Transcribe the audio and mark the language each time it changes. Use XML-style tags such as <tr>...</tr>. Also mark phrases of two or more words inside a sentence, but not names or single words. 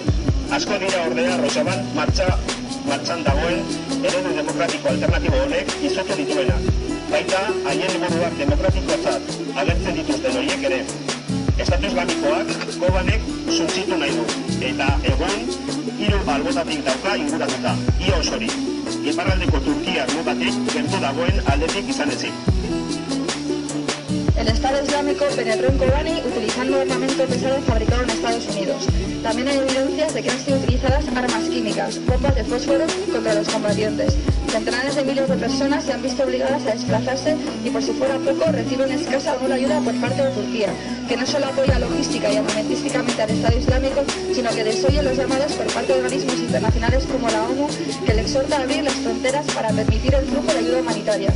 <eu>Asko dira ordea Rojavan martxan dagoen eredu demokratiko alternatibo honek izotu dituenak, baita haien helburuak demokratikotzat agertzen dituzten horiek ere. Estatu Islamikoak Kobanek suntsitu nahi du, eta egun 3 albotatik dauka inguratuta, ia osorik. Iparraldeko Turkiar mugatik gertu dagoen aldetik izan ezik.</eu> <es>El Estado Islámico penetró en Kobani utilizando armamento pesado fabricado en Estados Unidos. También hay evidencias de que han sido utilizadas armas químicas, bombas de fósforo contra los combatientes. Centenares de miles de personas se han visto obligadas a desplazarse y, por si fuera poco, reciben escasa o nula ayuda por parte de Turquía, que no solo apoya logística y armamentísticamente al Estado Islámico, sino que desoye los llamados por parte de organismos internacionales como la ONU, que le exhorta a abrir las fronteras para permitir el flujo de ayuda humanitaria.</es>